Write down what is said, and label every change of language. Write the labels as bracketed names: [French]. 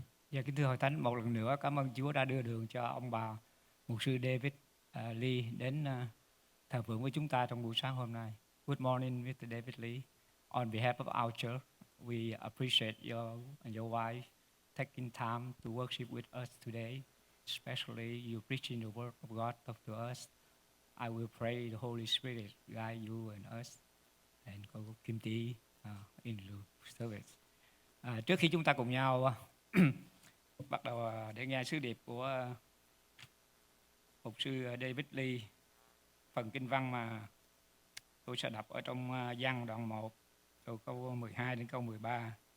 [Vietnamese] Dạ, kính thưa hội thánh, một lần nữa cảm ơn Chúa đã đưa đường cho ông bà mục sư David Lee đến thờ phượng với chúng ta trong buổi sáng hôm nay. [English] Good morning, Mr. David Lee. On behalf of our church, we appreciate you and your wife taking time to worship with us today, especially you preaching the word of God to us. I will pray the Holy Spirit guide you and us and cô Kim Ti in the service. [Vietnamese] Trước khi chúng ta cùng nhau bắt đầu để nghe sứ điệp của mục sư David Lee, phần kinh văn mà tôi sẽ đọc ở trong Giăng đoạn 1 từ câu 12 đến câu 13.